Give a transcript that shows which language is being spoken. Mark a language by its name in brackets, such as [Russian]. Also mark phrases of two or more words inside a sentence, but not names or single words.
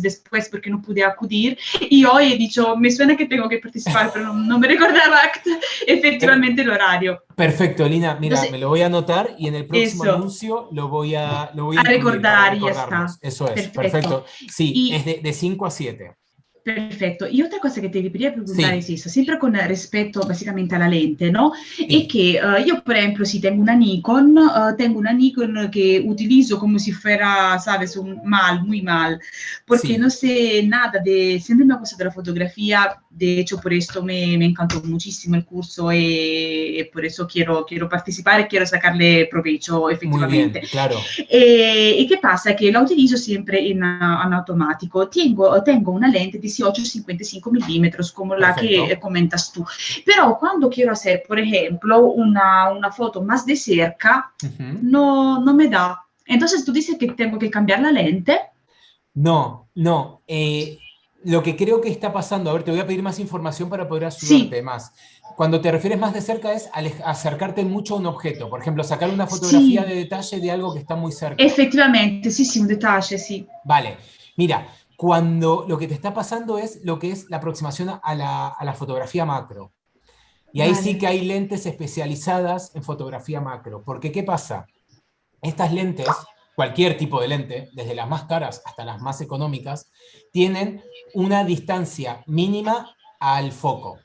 [Spanish] Después porque no pude acudir. Y hoy he dicho, me suena que tengo que participar, pero no me recordaba efectivamente el horario. Perfecto, Lina. Mira, Entonces, me lo voy a anotar y en el próximo eso. anuncio lo voy a A incluir para recordar y ya recordarnos. está. Eso es, Perfecto. perfecto. Sí, Y es de 5 a 7. [Italian] perfetto. E [Spanish] otra cosa [Italian] che ti quería preguntare [Spanish] Sí, es eso, [Italian] sempre con rispetto basicamente alla lente, no? È [Spanish] sí, [Italian] che io, per esempio, sì, tengo una Nikon che utilizzo come [Spanish] si fuera, sabes, muy mal, porque sí. no sé nada de, siempre me ha gustado la fotografía, de hecho por esto me encantó muchísimo el curso y por eso quiero participar y quiero sacarle provecho Muy [Italian] effettivamente. [Spanish] bien, claro. [Italian] E che passa? Che la utilizzo sempre in automatico. [Spanish] Tengo una lente [Italian] di 18-55 mm, come la [Spanish] Perfecto. que comentas tú. Pero cuando quiero hacer, por ejemplo, una foto más de cerca, no me da. Entonces tú dices que tengo que cambiar la lente. No. Lo que creo que está pasando, a ver, te voy a pedir más información para poder ayudarte Sí, más. Cuando te refieres más de cerca es acercarte mucho a un objeto. Por ejemplo, sacar una fotografía sí, de detalle de algo que está muy cerca. [Italian] effettivamente, sì, un detalle, sì. [Spanish] Vale, mira, cuando lo que te está pasando es lo que es la aproximación a la fotografía macro. Y ahí sí Vale, que hay lentes especializadas en fotografía macro. Porque, ¿qué pasa? Estas lentes, cualquier tipo de lente, desde las más caras hasta las más económicas, tienen una distancia mínima al foco.